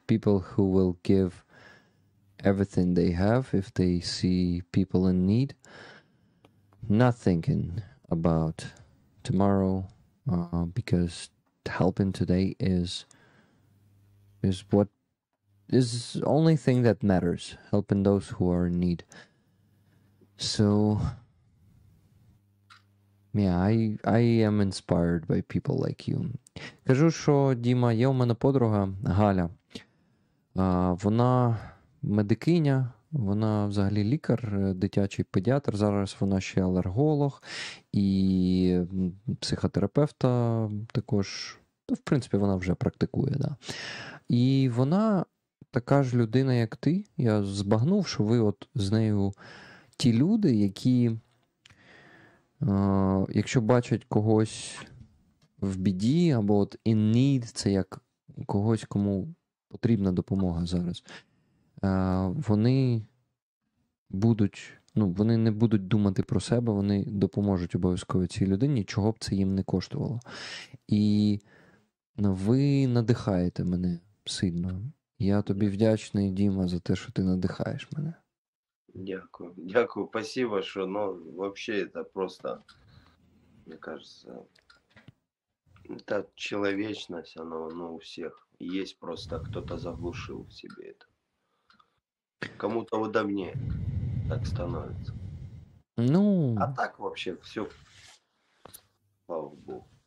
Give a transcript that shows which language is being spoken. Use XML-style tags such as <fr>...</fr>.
<en>People who will give everything they have if they see people in need, not thinking about tomorrow, because helping today is what is the only thing that matters, helping those who are in need. So yeah, I am inspired by people like you.</en> <uk>Кажу, що Діма, є у мене подруга Галя. Вона медикиня, вона взагалі лікар, дитячий педіатр, зараз вона ще алерголог і психотерапевта також, в принципі, вона вже практикує, да. І вона така ж людина, як ти. Я збагнув, що ви от з нею ті люди, які, якщо бачать когось в біді, або от</uk> <en>in need,</en> <uk>це як когось, кому потрібна допомога зараз, вони будуть, вони не будуть думати про себе, вони допоможуть обов'язково цій людині, чого б це їм не коштувало. І ви надихаєте мене сильно. Я тобі вдячний, Діма, за те, що ти надихаєш мене. Дякую,</uk> <ru>спасибо, что, вообще это просто, мне кажется, это человечность, оно у всех есть, просто кто-то заглушил в себе это. Кому-то удобнее так становится. А так вообще все, слава Богу.</ru>